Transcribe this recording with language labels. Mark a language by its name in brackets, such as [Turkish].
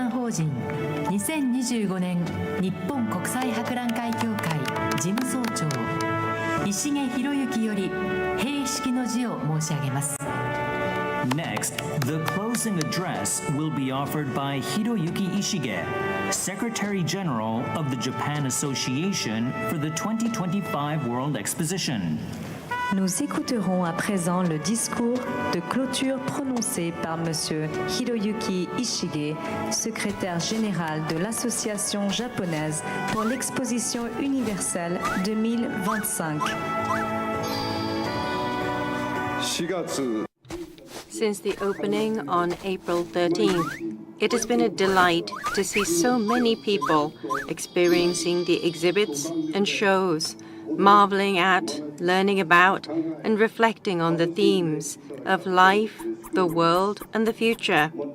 [Japanese] 人2025年日本国際博覧会協会事務総長石毛博之より閉式の辞を申し上げます。 [English] Next, the closing address will be offered by Hiroyuki Ishige, Secretary General of the Japan Association for the 2025 World Exposition. [French] Nous écouterons à présent le discours de clôture prononcé par M. Hiroyuki Ishige, secrétaire général de l'Association japonaise pour l'exposition universelle 2025. [English] Since the opening on April 13th, it has been a delight to see so many people experiencing the exhibits and shows, marveling at, learning about, and reflecting on the themes of life, the world, and the future.